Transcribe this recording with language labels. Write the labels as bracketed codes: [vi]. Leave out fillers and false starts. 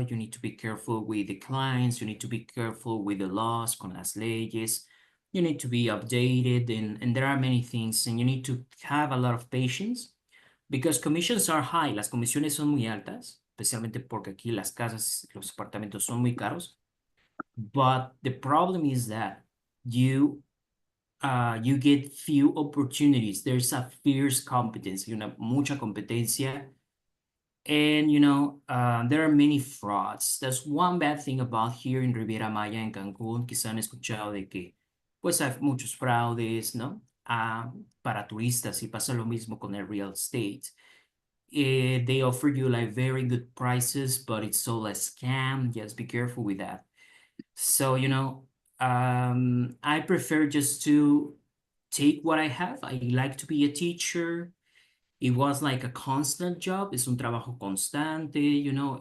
[en] You need to be careful with the clients. You need to be careful with the laws, [es] con las leyes. [en] You need to be updated, and there are many things, and you need to have a lot of patience because commissions are high. [es] Las comisiones son muy altas, especialmente porque aquí las casas, los apartamentos son muy caros. [en] But the problem is that you get few opportunities. There's a fierce competition, [es] mucha competencia. [en] And there are many frauds. That's one bad thing about here in Riviera Maya, [es] en Cancún. Quizá han escuchado de que pues hay muchos fraudes, ¿no? Para turistas y pasa lo mismo con el real estate. [en] They offer you like very good prices, but it's all a scam. Just be careful with that. So, I prefer just to take what I have. I like to be a teacher. It was like a constant job. [es] Es un trabajo constante, [en] you know.